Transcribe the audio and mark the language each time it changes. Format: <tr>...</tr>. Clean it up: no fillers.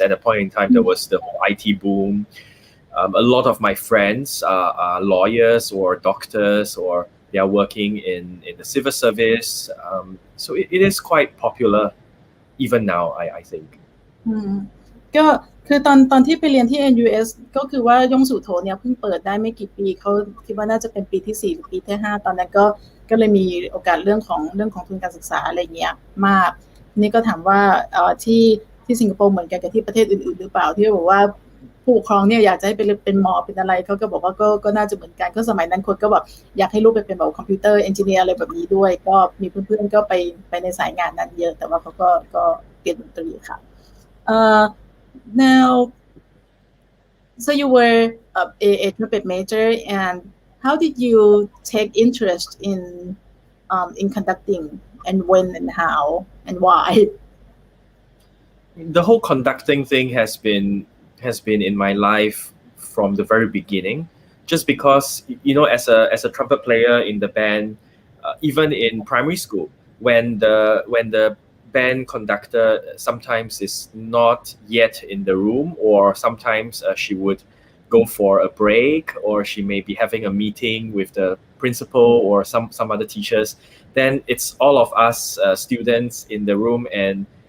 <en>At a point in time, there was the whole IT boom. A lot of my friends are lawyers or doctors, or they are working in the civil service. So it is quite popular even now, I think.</en> <th>ก็คือตอนที่ไปเรียนที่ NUS ก็คือว่าย่งสุโธเนี่ยเพิ่งเปิดได้ไม่กี่ปีเขาคิดว่าน่าจะเป็นปีที่4หรือปีที่5ตอนนั้นก็เลยมีโอกาสเรื่องของทุนการศึกษาอะไรเงี้ยมากนี่ก็ถามว่า ที่สิงคโปร์เหมือนกันกับที่ประเทศอื่นๆหรือเปล่าที่บอกว่าผู้ปกครองเนี่ยอยากจะให้เป็นหมอเป็นอะไรเขาก็บอกว่าก็น่าจะเหมือนกันก็สมัยนั้นคนก็แบบอยากให้ลูกไปเป็นแบบคอมพิวเตอร์เอนจิเนียร์อะไรแบบนี้ด้วยก็มีเพื่อนๆก็ไปในสายงานนั้นเยอะแต่ว่าเขาก็เรียนดนตรีค่ะ</th> <en>now so you were a trumpet major and how did you take interest in conducting and when and how and why? The whole conducting thing has been in my life from the very beginning, just because as a trumpet player in the band, even in primary school, when the band conductor sometimes is not yet in the room, or sometimes she would go for a break, or she may be having a meeting with the principal or some other teachers, then it's all of us students in the room, and</en>